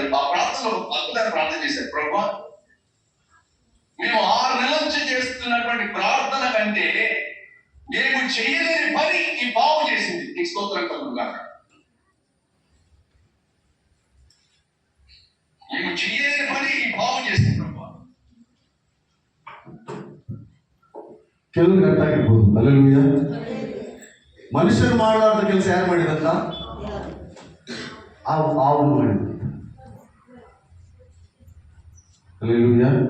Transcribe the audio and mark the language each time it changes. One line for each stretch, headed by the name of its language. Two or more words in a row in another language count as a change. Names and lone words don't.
Telugu: ఆ ప్రార్థనలో అద్భుతాన్ని ప్రార్థన చేశారు. ప్రభువా మేము 6 నెలల నుంచి చేస్తున్నటువంటి ప్రార్థన కంటే నేను చేయలేని పని ఈ పాము చేసింది. నీకు స్తోత్రం కలుగుగాక. నేను చేయలేని పని ఈ పాము చేసింది ప్రభువా.
Kannada: ಕೆಲವು ಗಟ್ಟಾಗಿರ್ಬೋದು. ಹಲ್ಲೆಲೂಯಾ. ಮನುಷ್ಯರು ಮಾಡಲಾರ್ದ ಕೆಲಸ ಯಾರು ಮಾಡಿದಂತ? ಆವು ಮಾಡಿದ. ಹಲ್ಲೆಲೂಯಾ.